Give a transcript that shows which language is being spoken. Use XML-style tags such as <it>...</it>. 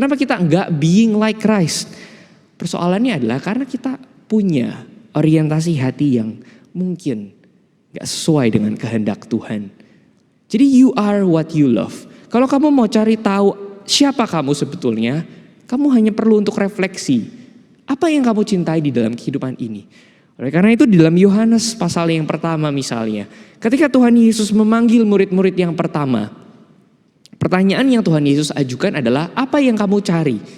<id>Kenapa kita nggak</id> <en>being like Christ?</en> <id>Persoalannya adalah karena kita punya orientasi hati yang mungkin nggak sesuai dengan kehendak Tuhan. Jadi</id> <en>you are what you love.</en> <id>Kalau kamu mau cari tahu siapa kamu sebetulnya, kamu hanya perlu untuk refleksi. Apa yang kamu cintai di dalam kehidupan ini? Oleh karena itu di dalam Yohanes pasal yang pertama misalnya, ketika Tuhan Yesus memanggil murid-murid yang pertama, pertanyaan yang Tuhan Yesus ajukan adalah apa yang kamu cari?</id>